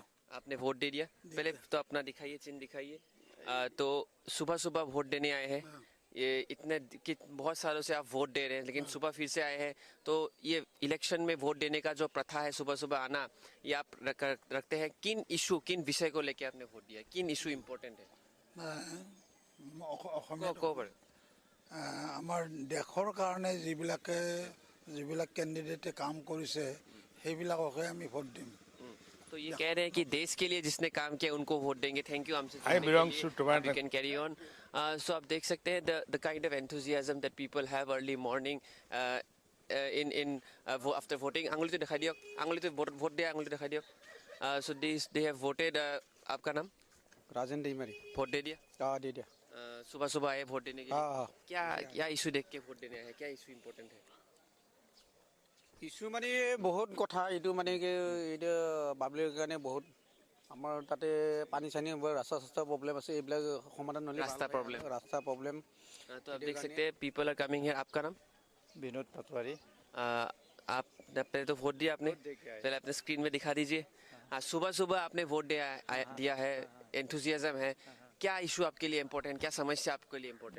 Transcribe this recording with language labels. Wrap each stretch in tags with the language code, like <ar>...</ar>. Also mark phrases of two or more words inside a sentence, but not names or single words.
<hi>आपने वोट दे दिया पहले तो अपना दिखाइए चिन्ह दिखाइए तो सुबह सुबह वोट देने आए हैं ये इतने बहुत सालों से आप वोट दे रहे हैं लेकिन सुबह फिर से आए हैं तो ये इलेक्शन में वोट देने का जो प्रथा है सुबह सुबह आना ये आप रखते हैं किन इशू किन विषय को लेकर आपने वोट दिया किन इशू इम्पोर्टेंट है</hi> <as>আমাৰ দেশৰ কাৰণে যিবিলাক কেণ্ডিডেটে কাম কৰিছে সেইবিলাককে আমি ভোট দিম</as> <hi>तो ये कह रहे हैं कि देश के लिए जिसने काम किया उनको वोट देंगे</hi> <en>Thank you</en> <hi>हमसे</hi> <en>you can carry on so</en> <hi>आप देख सकते हैं</hi> <en>the kind of enthusiasm that people have early morning in after voting</en> <hi>आंगुली तो दिखाई दियो आंगुली तो वोट दिया आंगुली दिखाई दियो</hi> <en>so they have voted</en> <hi>आपका नाम राजन डीमरी वोट दे दिया हाँ दे दिया सुबह सुबह आए वोट देने के लिए क्या इशू देख के वोट देने आए क्या इशू इम्पोर्टेंट है</hi> <as>ইছ্যু মানে বহুত কথা এইটো মানে কি এইটো পাব্লিকৰ কাৰণে বহুত আমাৰ তাতে পানী চানী ৰাস্তা প্ৰব্লেম আছে এইবিলাক সমাধান নহ'লে ৰাস্তা প্ৰব্লেম</as> <hi>तो आप देख सकते हैं</hi> <en>people are coming here</en> <hi>आपका नाम विनोद पटवारी आप पहले तो वोट दिया आपने पहले अपने स्क्रीन में दिखा दीजिए हाँ सुबह सुबह आपने वोट दिया है एंथुजियाज्म है क्या इशू आपके लिए इम्पोर्टेंट क्या समस्या आपके लिए इम्पोर्टेंट</hi>